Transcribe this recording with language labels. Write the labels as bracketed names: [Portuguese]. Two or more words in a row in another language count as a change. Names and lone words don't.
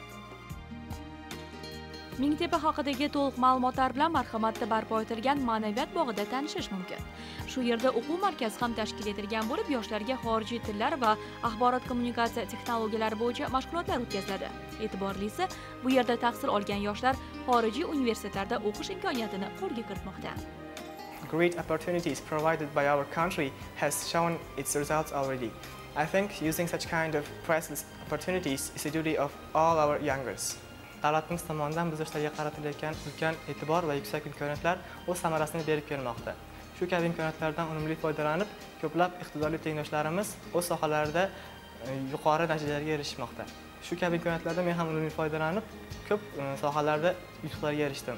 [Uzbek] Mingtepa haqidagi to'liq ma'lumotlar bilan marhamatda barpo etilgan ma'naviyat bog'ida tanishish mumkin. Shu yerda o'quv markazi ham tashkil etilgan bo'lib, yoshlarga xorijiy tillar va axborot kommunikatsiya texnologiyalari bo'yicha mashg'ulotlar o'tkaziladi. E'tiborlisi, bu yerda tahsil olgan yoshlar xorijiy universitetlarda o'qish imkoniyatini qo'lga kiritmoqda. [English] Great opportunities provided by our country has shown its results already. I think using such kind of priceless opportunities is the duty of all our youngers. [Uzbek] Davlatimiz tomonidan biz yoshlarga qaratilayotgan ulkan e'tibor va yuksak imkoniyatlar o'z samarasini berib kelmoqda. Shu kabi imkoniyatlardan unumli foydalanib, ko'plab iqtidorli tengdoshlarimiz o'z sohalarida yuqori natijalarga erishmoqda. Shu kabi imkoniyatlardan men ham unumli foydalanib, ko'p sohalarda yutuqlarga erishdim.